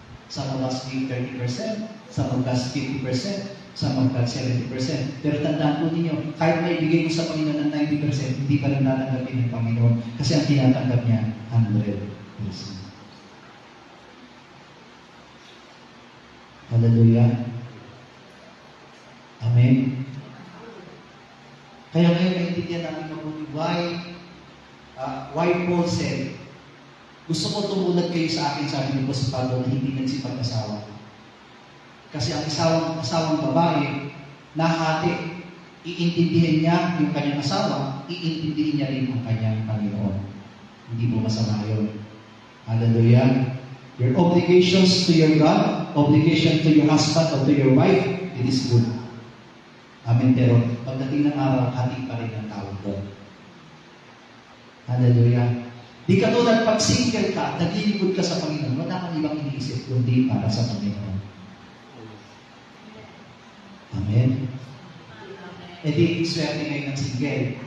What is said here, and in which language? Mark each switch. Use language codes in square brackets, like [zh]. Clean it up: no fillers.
[en] Some of us give 30%, some of us 50%, some of us 70%. [tl] Pero tandaan po ninyo, kahit may bigay mo sa Panginoon ng 90%, hindi pa rin natanggapin ng Panginoon kasi ang tinatanggap niya, 100%. Hallelujah. Amen. Kaya ngayon naiintindihan natin mabuti [en] why Paul said, [tl] gusto ko tumulad kayo sa akin, sabi ni Apostol Pablo, na hindi nagsipag-asawa. Kasi ang asawang babae, nahati, iintindihin niya yung kanyang asawa, iintindihin niya rin ang kanyang Panginoon. Hindi mo masama yun. Hallelujah. [en] Your obligations to your God, obligation to your husband or to your wife, it is good. Amen. [tl] Pero pagdating ng araw, hati pa rin ang tawag doon. Hallelujah. Di katulad pag single ka, naglilingkod ka sa Panginoon, wala kang ibang iniisip kundi para sa Panginoon. Amen. E di, swerte ngayon ng single.